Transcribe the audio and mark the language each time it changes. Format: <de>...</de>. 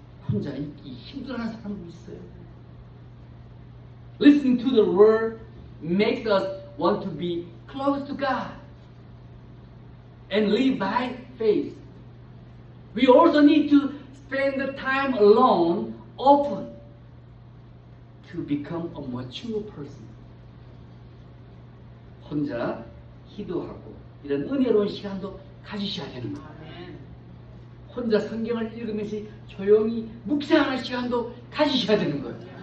<ko>혼자 있기 힘들어하는 사람도 있어요.</ko> <en>Listening to the word makes us want to be close to God and live by faith. We also need to spend the time alone often to become a mature person.</en> <ko>혼자 기도하고 이런 은혜로운 시간도 가지셔야 되는 거예요. 혼자 성경을 읽으면서 조용히 묵상하는 시간도 가지셔야 되는 거예요.</ko>